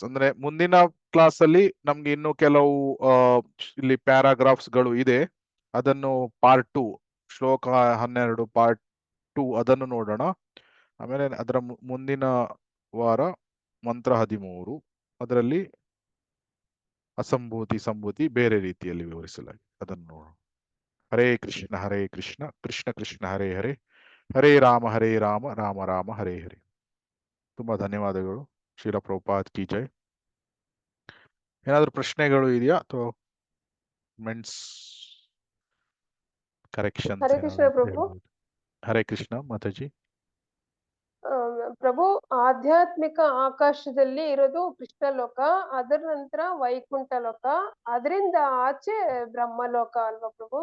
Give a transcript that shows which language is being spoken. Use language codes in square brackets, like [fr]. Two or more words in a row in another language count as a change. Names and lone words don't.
[kn] ಅಂದ್ರೆ ಮುಂದಿನ ಕ್ಲಾಸ್ ಅಲ್ಲಿ ನಮ್ಗೆ ಇನ್ನು ಕೆಲವು ಇಲ್ಲಿ ಪ್ಯಾರಾಗ್ರಾಫ್ಸ್ ಗಳು ಇದೆ, ಅದನ್ನು ಪಾರ್ಟ್ 2 ಶ್ಲೋಕ 12 ಪಾರ್ಟ್ 2 ಅದನ್ನು ನೋಡೋಣ. ಆಮೇಲೆ ಅದರ ಮುಂದಿನ ವಾರ ಮಂತ್ರ 13, ಅದರಲ್ಲಿ ಅಸಂಭೂತಿ ಸಂಭೂತಿ ಬೇರೆ ರೀತಿಯಲ್ಲಿ ವಿವರಿಸಲಾಗಿದೆ, ಅದನ್ನು ನೋಡೋಣ. [sa] ಹರೇ ಕೃಷ್ಣ ಕೃಷ್ಣ ಕೃಷ್ಣ ಹರೇ ಹರೇ, ಹರೇ ರಾಮ ರಾಮ ರಾಮ ಹರೇ ಹರೇ. [kn] ತುಂಬಾ ಧನ್ಯವಾದಗಳು. ಶ್ರೀಲ ಪ್ರಭುಪಾದ್ [hi] की जय. [kn] ಏನಾದ್ರು ಪ್ರಶ್ನೆಗಳು ಇದೆಯಾ ಅಥವಾ [en] mains corrections? [kn] ಹರೇ ಕೃಷ್ಣ ಪ್ರಭು. ಹರೇ ಕೃಷ್ಣ ಮಾತಾಜಿ. ಪ್ರಭು, ಆಧ್ಯಾತ್ಮಿಕ ಆಕಾಶದಲ್ಲಿ ಇರೋದು ಕೃಷ್ಣ ಲೋಕ, ಅದರ ನಂತರ ವೈಕುಂಠ ಲೋಕ, ಅದರಿಂದ ಆಚೆ ಬ್ರಹ್ಮಲೋಕ ಅಲ್ವಾ ಪ್ರಭು?